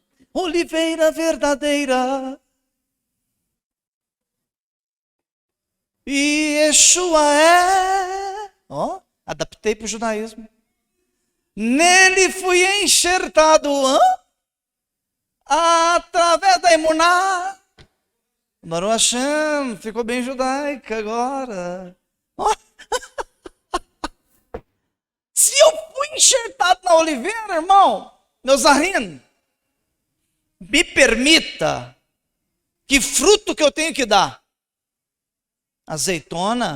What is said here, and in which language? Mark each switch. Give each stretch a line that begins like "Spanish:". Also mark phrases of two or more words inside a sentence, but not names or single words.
Portuguese: Oliveira verdadeira, e Yeshua é... adaptei para o judaísmo. Nele fui enxertado através da emuná.
Hebrew: ברוך השם,
Portuguese: ficou bem judaica agora. Se eu fui enxertado na oliveira, irmão, meu Zahin, me permita, que fruto que eu tenho que dar? Azeitona?